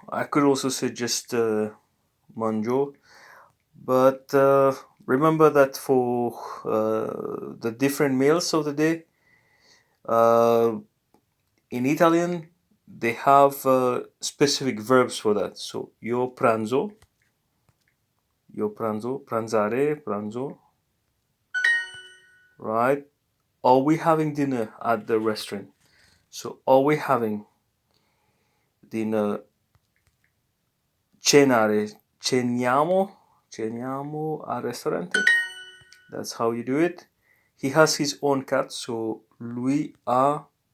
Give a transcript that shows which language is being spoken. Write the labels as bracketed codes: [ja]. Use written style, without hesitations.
[en] I could also say just mangio. But remember that for the different meals of the day, uh, in Italian, they have specific verbs for that. So [it] io pranzo, pranzare, pranzo, [en] right? Are we having dinner at the restaurant? So are we having dinner? [it] Cenare, ceniamo al ristorante. [en] That's how you do it. He has his own cat, so [it] lui ha